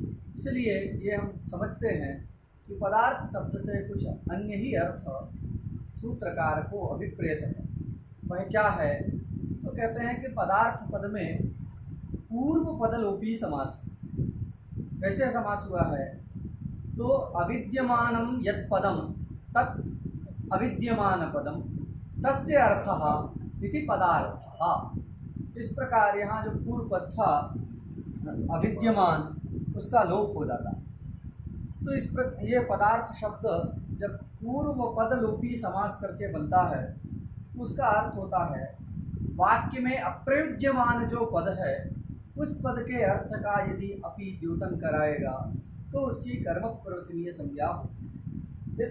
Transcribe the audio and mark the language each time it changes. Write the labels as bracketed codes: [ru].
[hi] इसलिए ये हम समझते हैं कि पदार्थ शब्द से कुछ अन्य ही अर्थ सूत्रकार को अभिप्रेत है। वह क्या है? तो कहते हैं कि पदार्थ पद में पूर्व पदलोपी समास। कैसे समास हुआ है? [sa] तो अविद्यमानं यत् पदम तत् अविद्यमान पदम तस्य अर्थः इति पदार्थः। [hi] इस प्रकार यहाँ जो पूर्व पद था अविद्यमान, उसका लोप हो जाता। तो ये पदार्थ शब्द जब पूर्व पद लोपी समास करके बनता है तो उसका अर्थ होता है वाक्य में अप्रयुज्यमान जो पद है उस पद के अर्थ का यदि अपि द्योतन कराएगा तो उसकी कर्मक प्रवचनीय संज्ञा होती।